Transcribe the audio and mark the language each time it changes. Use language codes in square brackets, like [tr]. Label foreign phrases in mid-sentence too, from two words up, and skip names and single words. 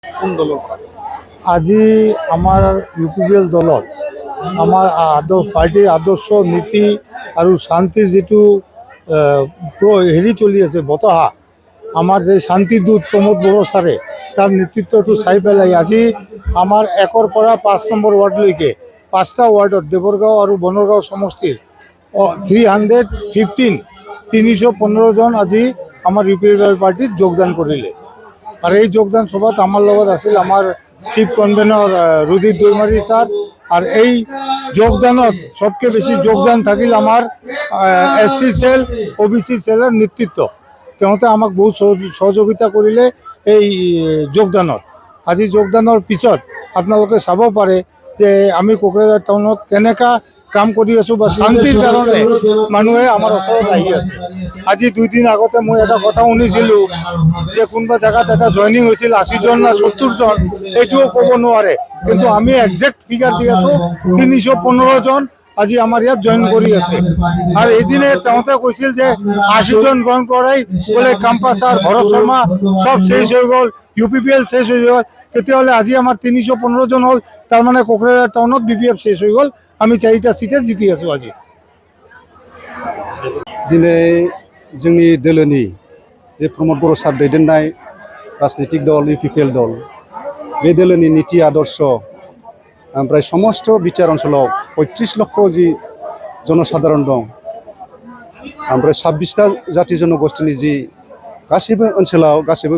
[as] আজি আমার UPPL দলত আমার পার্টির আদর্শ নীতি আর শান্তির যেটু হেৰি চলি আছে বতহা আমার যে শান্তিদূত প্রমোদ বড়ো সারে তার নেতৃত্বটো চাই পেলাই আজি আমার 1 পৰা 5 নম্বৰ ওয়ার্ডলৈকে 5টা ওয়ার্ডত দেবরগাঁও আর বনরগাঁও সমষ্টির 315 জন আজি আমার UPPL পার্টিত যোগদান করিলে। আর এই যোগদান সভাত আমার লগত আছিল আমার চিফ কনভেনর রুদিত দৈমারি স্যার। আর এই যোগদানত সবকে বেশি যোগদান থাকিল আমার SC সেল OBC সেলের নেতৃত্ব। তেমতে আমাক বহু সহযোগিতা করিলে এই যোগদানত। আজি যোগদানৰ পিছত আপোনালোকে চাব পাৰে যে আমি কোকৰাঝাৰ টাউনত কেনেকা কাম কৰি আছো বা শান্তিৰ কাৰণে মানুহে আমাৰ ওচৰত আহি আছে। আজি 2 দিন আগতে মই এটা কথা শুনিছিলোঁ যে কোনোবা জেগাত এটা জইনিং হৈছিল 80 জন না 70 জন, এইটোও ক'ব নোৱাৰে, কিন্তু আমি [en] exact figure [as] দি আছো 315 জন আজি আমার ইয়াত জয়েন কৰি আছে। আর এদিনে তেমতে কৈছিল যে 80 জন জয়েন করাই বলে কাম্পা স্যার ভরত শর্মা [bn] সব শেষ হয়ে গেল, [as] UPPL [bn] শেষ হয়ে গেল। [as] তেতিয়াহ'লে আজি আমার 315 জন হল, তার মানে কোকৰাঝাৰ টাউনত BPF [bn] শেষ হয়ে গেল। [as] আমি 4টা সিটে জিতি আছো। আজি [brx] दिनै जोंनि दोलोनि जे प्रमोद बर' सार दैदेननाय राजनीतिक दल UPPL दल, बे दोलोनि नीति आदर्श ओमफ्राय समस्त बिटिआर ओनसोलाव 35 लक्ष जि जनसाधारण दं, ओमफ्राय 26टा जाति जनगोष्ठीनि जि गासैबो ओनसोलाव गासैबो